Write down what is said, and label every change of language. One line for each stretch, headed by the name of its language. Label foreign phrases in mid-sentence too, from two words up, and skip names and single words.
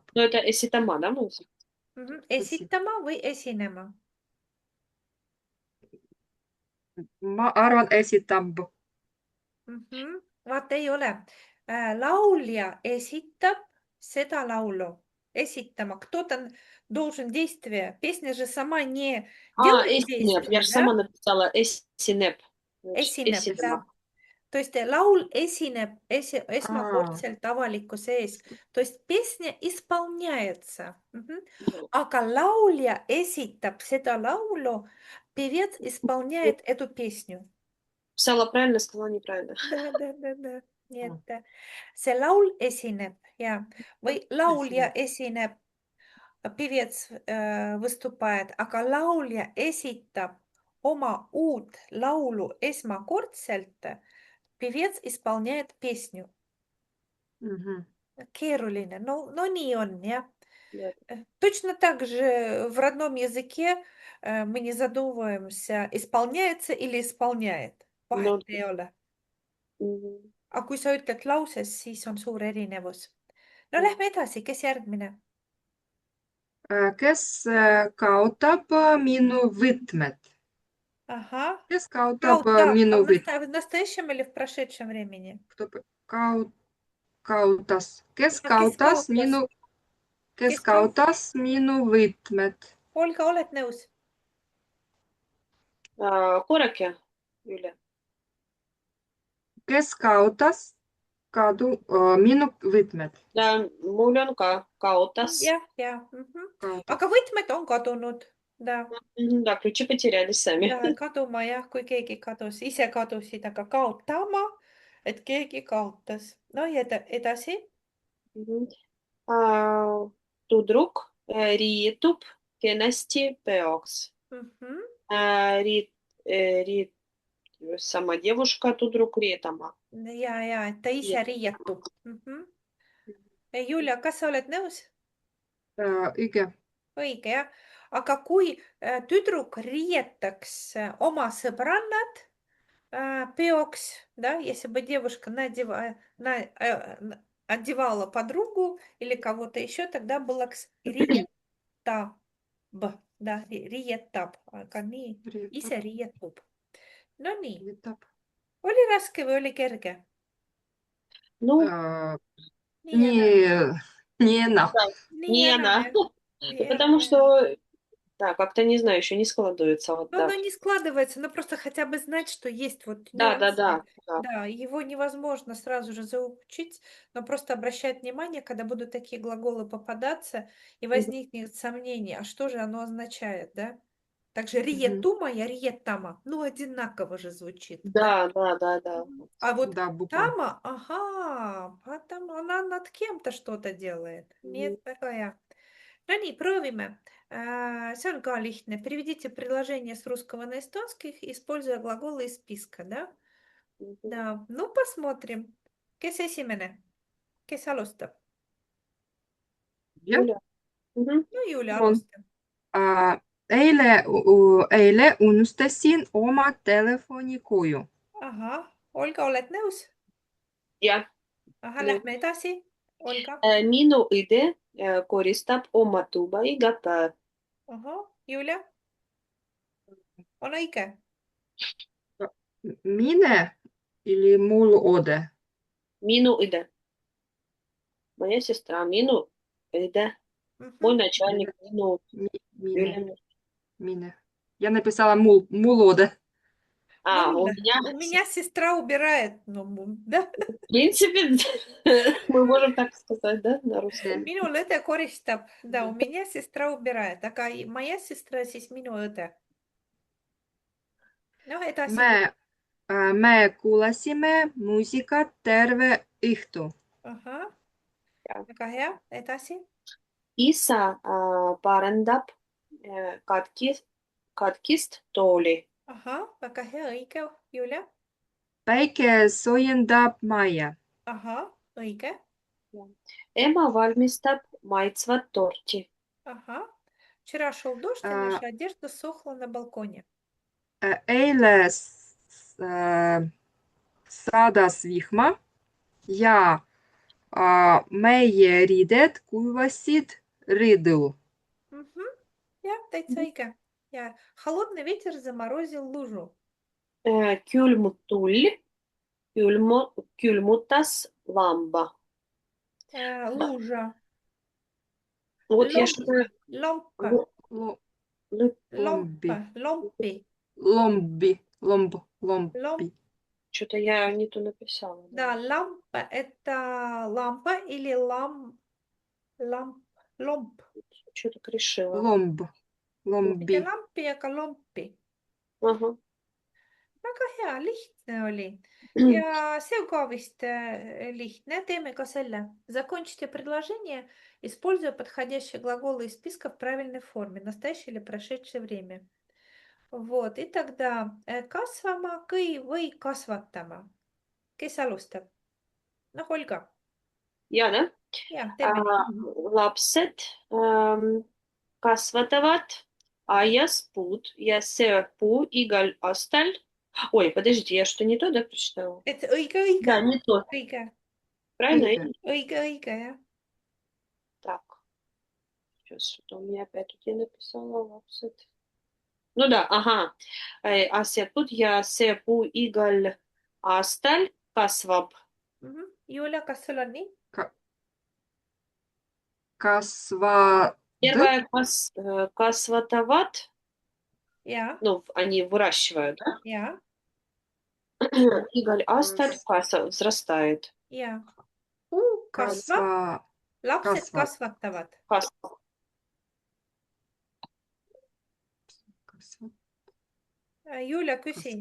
Estonian: No это esitama, да, muuseas? Esitama või esinema? Ma arvan, esitab. Vaata, ei ole. Laulja esitab seda laulu. Esitama.
Russian: Кто-то должен действие. Песня же сама не делает
Estonian: Esineb.
Russian: действие, Я же сама написала esineb.
Estonian: Esineb,
Russian: да. То есть
Estonian: laul esineb esmakordselt avalikkuse ees.
Russian: То есть песня исполняется.
Estonian: Aga laulja esitab seda laulu,
Russian: певец исполняет эту песню. Писала правильно, сказала неправильно. Да. Nii et see laul esineb ja või laulja esineb, певец выступает, aga laulja esitab oma uut laulu esmakordselt, певец исполняет песню.
Estonian: Keeruline, no nii on, jah.
Russian: Точно так же в родном языке мы не задумываемся, исполняется или исполняет.
Estonian: Vahet ei ole. Aga kui sa ütled lauses, siis on suur erinevus. No lähme edasi, kes järgmine? Kes kaotab minu võtmed?
Russian: Ага.
Estonian: Kes kaotab minu võtmed?
Russian: В настоящем или в прошедшем времени?
Estonian: Kaotas. Kes kaotas minu võtmed? Olga, oled nõus? Korrake, Julia. Kes kaotas minu võtmed? Mul on ka kaotas. Jah. Aga võtmed on kadunud.
Russian: Да, ключи потерялись сами.
Estonian: kaduma jah, kui keegi kadus, ise kadusid, aga kaotama, et keegi kaotas. No ja edasi. Tüdruk riietub kenasti peoks. Sama девушка tüdruk riietama. Ja, et ta ise riietub. Julia, kas sa oled nõus? Õige. Õige, jah. Aga kui tüdruk riietaks oma sõbrannad peoks, да, если бы девушка одевала подругу или кого-то еще, тогда было риетаб, да, риетаб, aga nii, ise riietub. No nii, oli raske või oli kerge?
Russian: Nii Не она. Да, Не не она, она. не Потому она. что, да, как-то, не знаю, еще не складывается. Вот, Но оно да. не складывается, но просто хотя бы знать, что есть вот Да, да, нюансы. да, да. Да, его невозможно сразу же заучить, но просто обращать внимание, когда будут такие глаголы попадаться, и Мгм. возникнет сомнение, а что же оно означает, да? Также Мгм. риетума и риетама, ну, одинаково же звучит, да? Да, да, да, да. Мгм. А вот Да, буква. тама, ага, потому она над кем-то что-то делает. Мгм. Нет, такая.
Estonian: No nii, proovime. See on ka lihtne.
Russian: Переведите предложение с русского на эстонский, используя глаголы из списка, да? Мгм. Да. Ну, посмотрим.
Estonian: Kes esimene? Kes alustab? Ja,
Russian: Юля. Мгм.
Estonian: No Julia, on. alusta. Eile unustasin oma telefoni koju. Ahah, Olga, oled nõus? Jah. Ahah, Nüüd, lähme edasi. Olga. minu õde koristab oma tuba iga päev. Ahah, Julia. On õige. Mine или mul ode? Minu õde.
Russian: Моя сестра,
Estonian: minu õde.
Russian: Мой Mhm. начальник,
Estonian: minu Mine, ülem. mine.
Russian: Я написала
Estonian: mul ode.
Russian: У Муля. меня, У меня сестра убирает. Ну, да? в принципе, мы можем так сказать, да, на русском.
Estonian: Minul õde koristab,
Russian: да, у меня сестра убирает, aga моя сестра
Estonian: siis minu õde. Noh, edasi. Me kuulasime muusikat terve õhtu. Ahah, Ja. väga hea, edasi. Isa parandab katkist tooli. Ahah, väga hea, õige, Julia. Päike soojendab majja. Ahah, õige. Ema valmistab maitsvat torti. Ahah.
Russian: Вчера шел дождь, и Äh, наша одежда сохла на балконе.
Estonian: Eile sadas vihma ja meie riided kuivasid rõdul. Мгм. Jah, täitsa õige.
Russian: Ja холодный ветер заморозил лужу.
Estonian: Külmutull külmutas lamba.
Russian: Лужа. Вот я Ломп. что-то... Ломпа.
Estonian: Lombi,
Russian: Ломпа. Ломпи.
Estonian: lombi.
Russian: Ломп. Что-то я не то написала. Да, лампа- это лампа или ломп. Что-то решила.
Estonian: Lomb, Mitte lombi. lampi, aga lompi.
Russian: Ага.
Estonian: Väga hea, lihtne oli. Ja see on ka vist lihtne. Teeme ka selle.
Russian: Закончите предложение, используя подходящие глаголы из списка в правильной форме, настоящее или прошедшее время. Вот, и тогда
Estonian: kasvama või kasvatama. Kes alustab? Noh, Olga. Ja, да? Jah, teeme nii. Lapsed kasvatavad aias puud ja see puu igal aastal...
Russian: Ой, подождите, я что, не то, да, прочитала?
Estonian: Et õige, õige.
Russian: Да, не то.
Estonian: Õige,
Russian: Правильно?
Estonian: Õige. õige, õige, jah.
Russian: Так, сейчас что-то у меня опять тут я написала. Lapsed. Ну да, ага. Тут я
Estonian: see puu igal aastal kasvab. Julia, kas sul on nii? Kasvad,
Russian: Первое kasvatavad,
Estonian: Jaa,
Russian: ну, они выращивают, да?
Estonian: jaa,
Russian: Igal aastal взрастает.
Estonian: jaa. Puu kasvab, lapsed kasvab. kasvatavad. Kasvab. Julia, küsin,